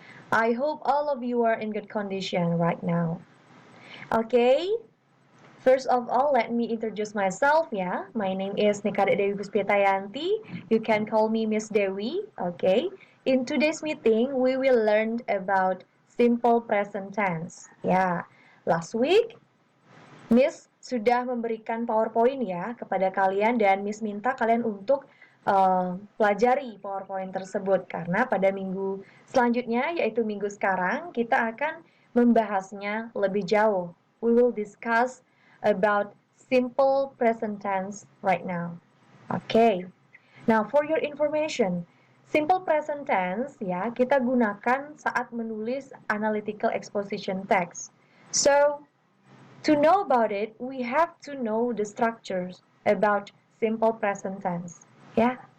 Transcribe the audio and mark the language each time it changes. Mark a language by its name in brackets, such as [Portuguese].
[English] I hope all of you are in good condition right now. Okay, first of all, let me introduce myself ya. My name is Nikade Dewi Puspitayanti. You can call me Miss Dewi. Okay, in today's meeting, we will learn about simple present tense. [Indonesian] Ya, [English] last week [Indonesian] Miss sudah memberikan PowerPoint ya kepada kalian dan Miss minta kalian untuk pelajari PowerPoint tersebut karena pada minggu selanjutnya yaitu minggu sekarang kita akan membahasnya lebih jauh. [English] We will discuss about simple present tense right now. Okay. Now for your information, simple present tense ya [Indonesian] kita gunakan saat menulis [English] analytical exposition text. So to know about it, we have to know the structures about simple present tense. Ya.